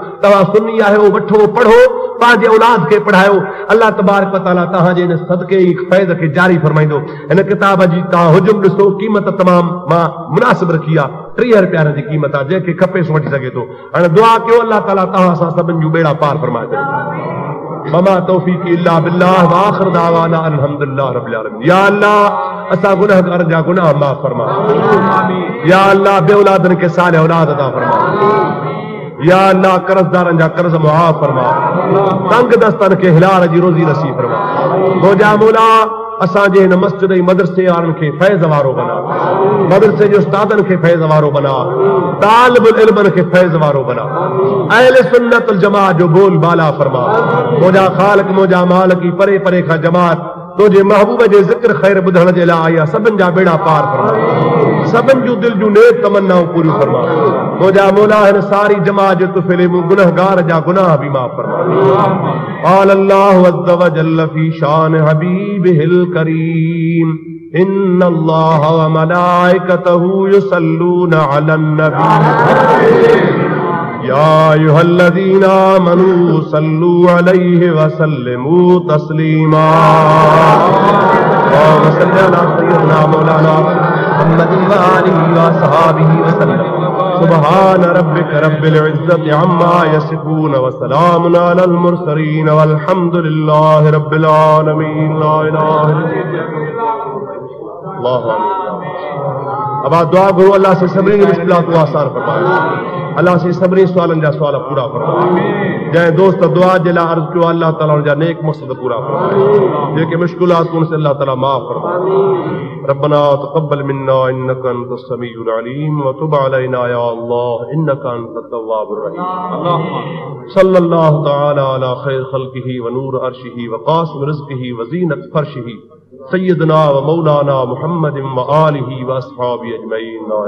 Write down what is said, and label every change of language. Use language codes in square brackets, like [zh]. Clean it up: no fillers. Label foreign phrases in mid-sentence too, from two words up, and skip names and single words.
[sd] तव्हां सुन्नी आहियो, वठो पढ़ो, पंहिंजे औलाद खे पढ़ायो। [ar] الله تبارك تعالى [sd] तव्हांजे हिन सदके ई फैज़ खे जारी फरमाईंदो। हिन किताब जी तव्हां हुजुम ॾिसो, क़ीमत तमामु मां मुनासिब रखी आहे। 30 रुपया जी क़ीमत आहे, जंहिंखे खपे सो वठी सघे थो। हाणे दुआ कयो अल्लाह ताला तव्हां सां सभिनि जूं बेड़ा पार फरमाए छॾे। [ar] وما توفيقي إلا بالله وآخر دعوانا الحمد لله رب العالمين. [sd] या अल्लाह असां गुनहगारनि जा गुनाह माफ़ फरमा। या अल्लाह बे औलादनि खे साले औलाद अता फरमा। या अल्लाह कर्ज़दारनि जा कर्ज़ मुआफ़ फरमा। तंग दस्तनि खे हिलाल जी रोज़ी नसीब फरमा। मौजा मौला असांजे हिन मस्जिद ऐं मदरसे वारनि खे फैज़ वारो बना। मदरसे जे उस्तादनि खे फैज़ वारो बना। तालिबुल इल्मनि खे फैज़ वारो बना। अहले सुन्नत वल जमात जो बोल बाला फरमा। मौजा ख़ालिक मौजा मालिक की परे परे खां जमात तुझे महबूब जे ज़िक्र ख़ैर ॿुधण जे लाइ आई आहे। सभिनि जा बेड़ा पार फरमा। सभिनि जूं दिल जूं नेक तमन्नाऊं पूरियूं फरमा। मौजा मौला हिन सारी जमात जे तुफ़िले मूं गुनहगार जा गुनाह भी माफ़ फरमा। [ar] قال الله عز وجل في شأن حبيبه الكريم إن الله وملائكته يصلون على النبي يا أيها الذين آمنوا صلوا عليه وسلموا تسليما. اللهم صل على سيدنا مولانا محمد وآله وأصحابه وسلم. سبحان ربك رب العزة عما يصفون وسلام على المرسلين والحمد لله رب العالمين. لا إله إلا الله. [hi] अब आप दुआ करो अल्लाह से सभी मुश्किलात को आसान फरमाए। [sd] अल्लाह से सभी सवालन जा सवाल पूरा फरमाए। जै दोस्त दुआ जे लाइ अर्ज़ कयो अल्लाह ताला उनजा नेक मक़सद पूरा फरमाए। जेके मुश्किलात उनसे अल्लाह ताला माफ़ फरमाए। [ar] ربنا تقبل منا إنك أنت السميع العليم وتب علينا يا الله إنك أنت التواب الرحيم. صلى الله تعالى على خير خلقه ونور عرشه وقاسم رزقه وزينة فرشه سيدنا ومولانا محمد وآله وأصحابه أجمعين.